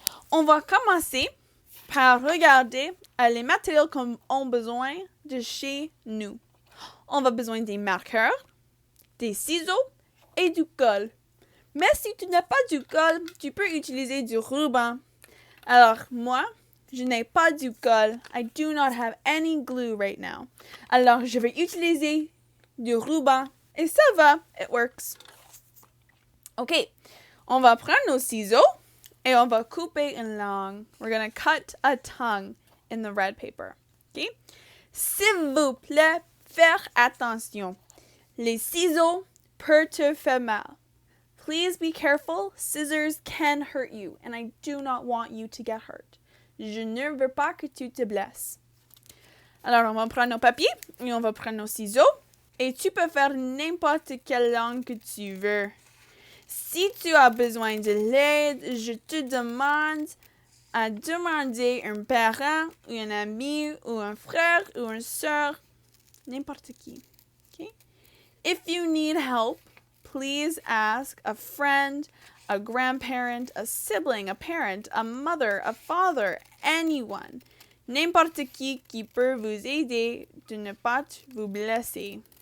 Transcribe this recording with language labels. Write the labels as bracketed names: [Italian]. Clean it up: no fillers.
[French] On va commencer par regarder les matériaux qu'on a besoin de chez nous. On va besoin des marqueurs, des ciseaux et du colle. Mais si tu n'as pas du colle, tu peux utiliser du ruban. Alors, moi, je n'ai pas du colle. [English] I do not have any glue right now. [French] Alors, je vais utiliser du ruban. Et ça va, [English] it works. [French] OK, on va prendre nos ciseaux et on va couper une langue. [English] We're going to cut a tongue in the red paper. OK? [French] S'il vous plaît, faire attention. Les ciseaux peuvent te faire mal. [English] Please be careful. Scissors can hurt you, and I do not want you to get hurt. [French] Je ne veux pas que tu te blesses. Alors, on va prendre nos papiers et on va prendre nos ciseaux. Et tu peux faire n'importe quelle langue que tu veux. Si tu as besoin de l'aide, je te demande à demander un parent ou un ami ou un frère ou une sœur, n'importe qui. Okay? [English] If you need help, please ask a friend, a grandparent, a sibling, a parent, a mother, a father, anyone. [French] N'importe qui peut vous aider de ne pas vous blesser.